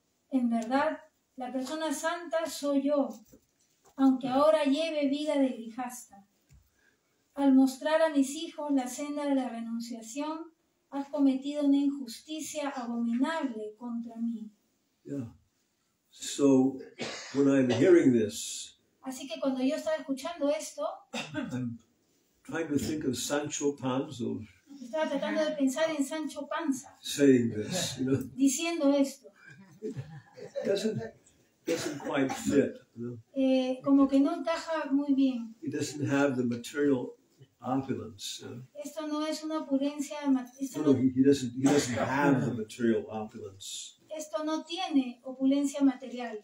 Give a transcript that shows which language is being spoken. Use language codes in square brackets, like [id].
[es] En verdad, la persona santa soy yo, aunque ahora lleve vida de grijasta. Al mostrar a mis hijos la senda de la renunciación, has cometido una injusticia abominable contra mí. [en] Yeah. So when I'm hearing this, [es] Así que cuando yo estaba escuchando esto, [en] I'm trying to think of Sancho Panza [es] estaba tratando de pensar en Sancho Panza, [en] saying this, [es] diciendo esto. [en] Doesn't quite fit, [es] Como que no encaja muy bien. [en] He doesn't have the material opulence. [es] Esto no es una opulencia, [en] He doesn't have the material opulence. [es] esto no tiene opulencia material.